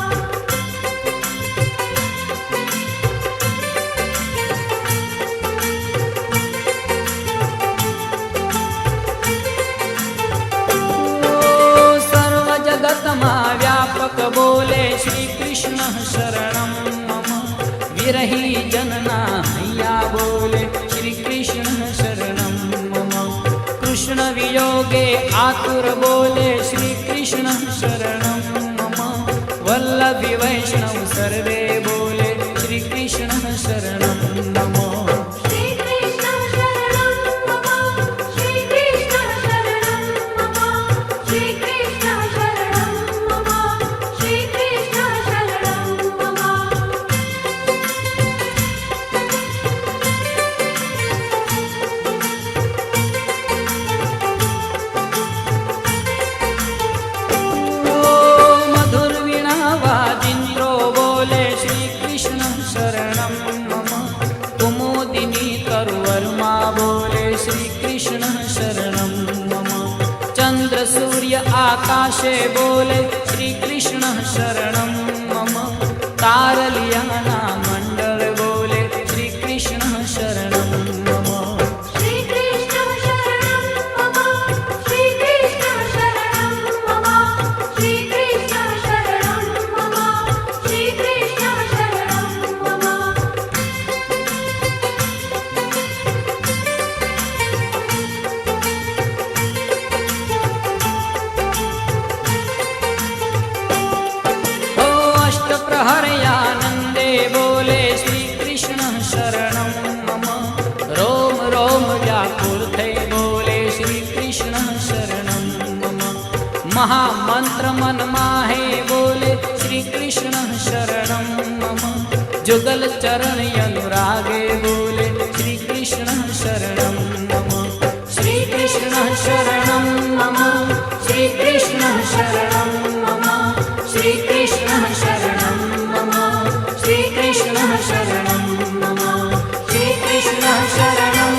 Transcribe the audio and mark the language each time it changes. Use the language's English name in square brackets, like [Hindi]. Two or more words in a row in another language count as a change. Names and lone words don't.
[Gujarati] સર્વ જગત મા વ્યાપક બોલે [Sanskrit] श्री कृष्ण शरणं मम [Gujarati] વિરહી જનના હૈયા બોલે [Sanskrit] श्री कृष्ण शरणं मम [Gujarati] કૃષ્ણ વિયોગે આતુર બોલે [Sanskrit] श्री कृष्ण शरणं मम [Gujarati] વલ્લભી વૈષ્ણવ સર્વે બોલે [Sanskrit] श्री कृष्ण शरणं मम श्री कृष्ण शरणं मम श्री कृष्ण शरणं मम श्री कृष्ण शरणं मम श्री कृष्ण शरणं मम [Gujarati] મધુર વીણા વાજિન્દ્રો બોલે [Sanskrit] श्री कृष्ण शरणं मम [Gujarati] કુમુદિની તરુવર્મા બોલે [Sanskrit] श्री कृष्ण शरणं मम [Gujarati] ચંદ્ર સૂર્ય આકાશે બોલે [Sanskrit] श्री कृष्ण शरणं मम [Gujarati] તારલિયાના મંડળ બોલે [Sanskrit] श्री कृष्ण शरणं मम श्री कृष्ण शरणं मम श्री कृष्ण शरणं मम श्री कृष्ण शरणं मम श्री कृष्ण शरणं मम [Gujarati] ઓ અષ્ટપ્રહરયાનન્દે બોલે [Sanskrit] श्री कृष्ण शरणं मम [Gujarati] રોમ રોમ વ્યાકુળતે બોલે [Sanskrit] श्री कृष्ण शरणं मम [Gujarati] મહામંત્ર મન માહે [Sanskrit] बोले श्री कृष्ण शरणं मम [Gujarati] જુગલ ચરણ અનુરાગે બોલે [Sanskrit] श्री कृष्ण शरणं मम श्री कृष्ण शरणं मम श्री कृष्ण शरणं मम श्री कृष्ण शरणं मम श्री कृष्ण शरणं मम श्री कृष्ण शरणं